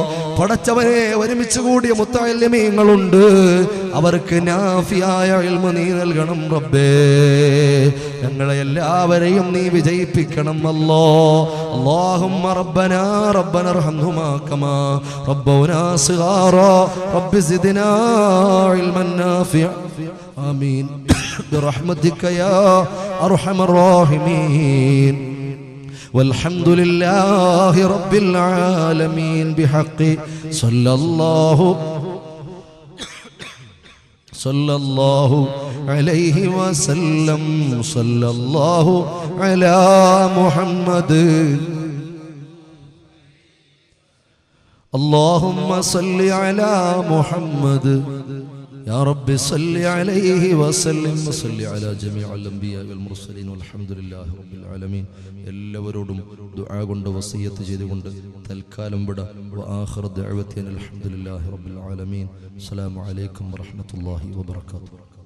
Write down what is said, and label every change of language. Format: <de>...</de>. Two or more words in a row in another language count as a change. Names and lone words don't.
<ml>പടച്ചവനെ, ഒരുമിച്ച് കൂടിയ മുത്തഅല്ലിമീങ്ങളുണ്ട്, അവർക്ക് നാഫിയായ ഇൽമു നീ നൽകണം റബ്ബേ. ഞങ്ങളെ എല്ലാവരെയും നീ വിജയിപ്പിക്കണം അല്ലാഹ്.</ml> <ar>اللهم ربنا ربنا ارحمهما كما ربونا صغارا رب زدنا علما نافعا آمين برحمتك يا أرحم الراحمين والحمد لله رب العالمين بحق صلى الله عليه وسلم. صلى الله على محمد. اللهم صل على محمد يا رب صل عليه وسلم وصل على جميع الأنبياء والمرسلين والحمد لله رب العالمين.</ar> <ml>എല്ലാവരോടും ദുആ കൊണ്ട് വസിയത്ത് ചെയ്തുകൊണ്ട് തൽക്കാലം വിട.</ml> <ar>وآخر دعوتي الحمد لله رب العالمين. السلام عليكم ورحمة الله وبركاته.</ar>